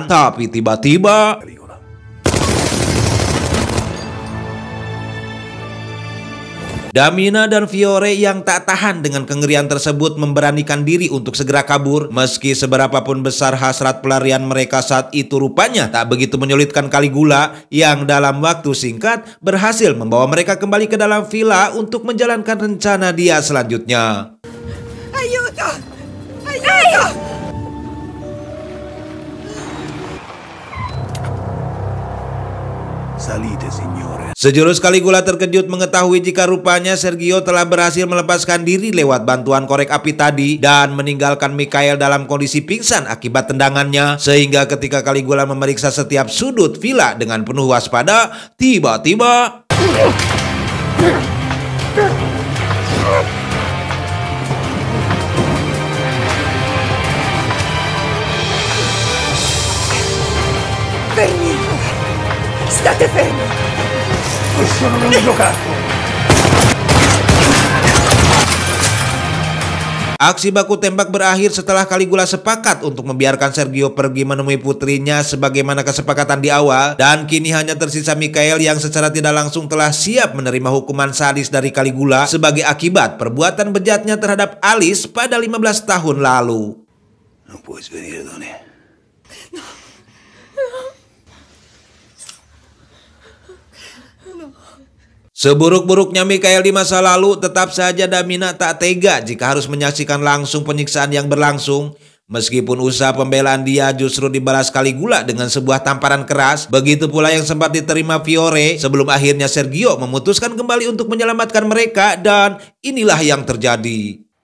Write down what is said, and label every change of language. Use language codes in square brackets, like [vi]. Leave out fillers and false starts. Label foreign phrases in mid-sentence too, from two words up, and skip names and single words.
[id] Tapi tiba-tiba Damina dan Fiore yang tak tahan dengan kengerian tersebut memberanikan diri untuk segera kabur. Meski seberapapun besar hasrat pelarian mereka saat itu, rupanya tak begitu menyulitkan Caligula yang dalam waktu singkat berhasil membawa mereka kembali ke dalam villa untuk menjalankan rencana dia selanjutnya. [it] Aiuto! Aiuto! Salite, signore. [id] Sejurus Caligula terkejut mengetahui jika rupanya Sergio telah berhasil melepaskan diri lewat bantuan korek api tadi dan meninggalkan Mikhail dalam kondisi pingsan akibat tendangannya. Sehingga ketika Caligula memeriksa setiap sudut villa dengan penuh waspada, tiba-tiba [it] Fermi! State fermi! Questo non è un giocattolo. [id] aksi baku tembak berakhir setelah Caligula sepakat untuk membiarkan Sergio pergi menemui putrinya sebagaimana kesepakatan di awal, dan kini hanya tersisa Mikhail yang secara tidak langsung telah siap menerima hukuman sadis dari Caligula sebagai akibat perbuatan bejatnya terhadap Alice pada 15 tahun lalu. [it] Non puoi svenire, Tony. [id] Seburuk-buruknya Mikhail di masa lalu, tetap saja Damina tak tega jika harus menyaksikan langsung penyiksaan yang berlangsung. Meskipun usaha pembelaan dia justru dibalas Caligula dengan sebuah tamparan keras, begitu pula yang sempat diterima Fiore sebelum akhirnya Sergio memutuskan kembali untuk menyelamatkan mereka, dan inilah yang terjadi.